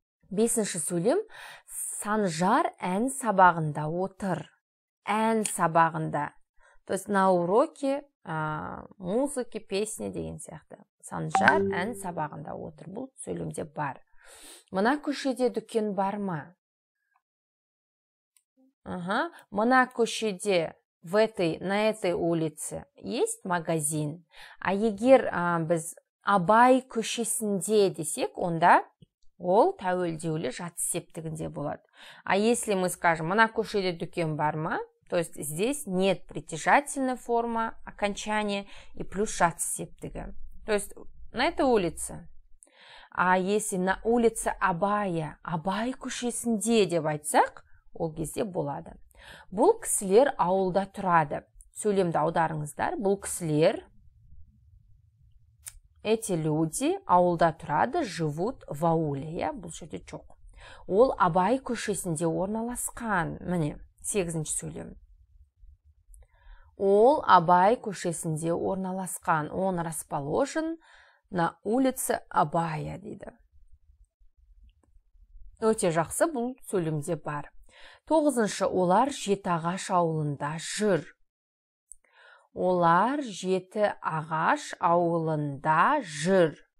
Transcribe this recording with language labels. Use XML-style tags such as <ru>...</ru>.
<kk>Бесінші сөйлем, Санжар ән сабағында отыр. Ән сабағында.</kk> <ru>То есть на уроке музыки, песни</ru> <kk>деген сияқты. Санжар ән сабағында отыр. Бұл сөйлемде бар. Мына көшеде дүкен бар ма? Мына көшеде</kk> <ru>на этой улице есть магазин.</ru> <kk>А егер біз Абай көшесінде десек, онда ол тәуелдеулі жатыс септігінде болады.</kk> <ru>А если мы скажем,</ru> <kk>мына көшеде дүкен бар ма,</kk> <ru>то есть здесь нет притяжательной формы окончания и плюс жатыс септігі. То есть на этой улице. А если на улице Абая,</ru> <kk>Абай көшесінде деп айтсақ, ол кезде болады. Бұл кісілер ауылда тұрады. Сөйлемді аударыңыздар. Бұл кісілер,</kk> <ru>эти люди</ru> <kk>ауылда тұрады,</kk> <ru>живут в ауле.</ru> <kk>Бұл жерде жоқ. Ол Абай көшесінде орналасқан. Міне, 8-ші сөйлем. Ол Абай көшесінде орналасқан.</kk> <ru>Он расположен на улице Абая</ru> <kk>дейді. Өте жақсы, бұл сөйлемде бар. 9-шы, олар Жетіағаш ауылында жүр. Олар Жетіағаш ауылында жүр.</kk>